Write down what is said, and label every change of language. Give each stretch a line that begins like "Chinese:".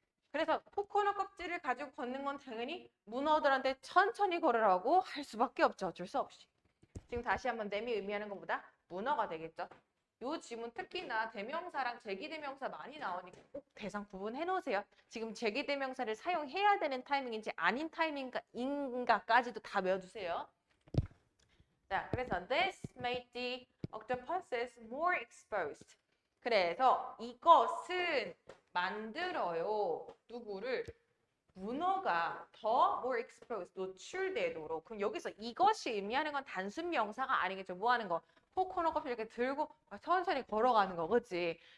Korean: 그래서 코코넛 껍질을 가지고 걷는 건 당연히 문어들한테 천천히 걸으라고 할 수밖에 없죠. 어쩔 수 없이. 지금 다시 한번 내미 의미하는 것보다 문어가 되겠죠. 요 지문 특히나 대명사랑 제기대명사 많이 나오니까 꼭 대상 구분해 놓으세요. 지금 제기대명사를 사용해야 되는 타이밍인지 아닌 타이밍인가까지도 다 외워두세요. 자, 그래서
English: this made the octopuses more exposed.
Korean: 그래서 이것은 만들어요. 누구를? 문어가 더
English: more exposed,
Korean: 노출되도록. 그럼 여기서 이것이 의미하는 건 단순 명사가 아니겠죠. 뭐 하는 거? 코코넛 껍질 이렇게 들고 천천히 걸어가는 거, 그렇지?